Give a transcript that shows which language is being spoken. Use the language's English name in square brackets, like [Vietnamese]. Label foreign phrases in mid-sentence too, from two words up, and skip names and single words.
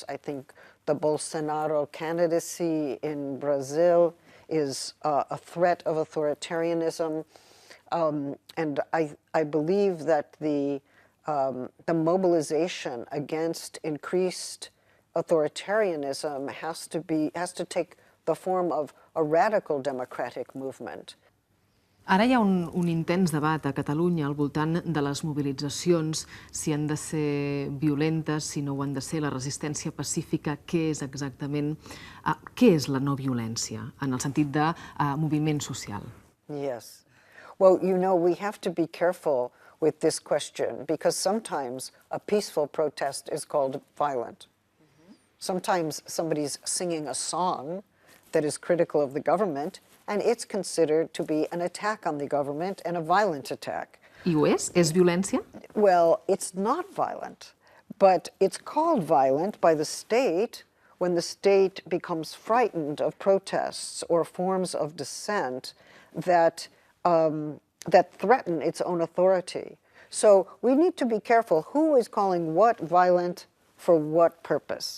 [English] I think the Bolsonaro candidacy in Brazil is a threat of authoritarianism. And I believe that the mobilization against increased authoritarianism has to take the form of a radical democratic movement. [Catalan] Ara hi ha un intens debat a Catalunya al voltant de les mobilitzacions, si han de ser violentes, si no ho han de ser, la resistència pacífica, què és exactament, què és la no violència, en el sentit de moviment social? [English] Yes. Well, you know, we have to be careful with this question because sometimes a peaceful protest is called violent. Sometimes somebody's singing a song that is critical of the government, and it's considered to be an attack on the government and a violent attack. [Catalan] I ho és? És violència? [English] Well, it's not violent, but it's called violent by the state when the state becomes frightened of protests or forms of dissent that threaten its own authority. So we need to be careful who is calling what violent for what purpose.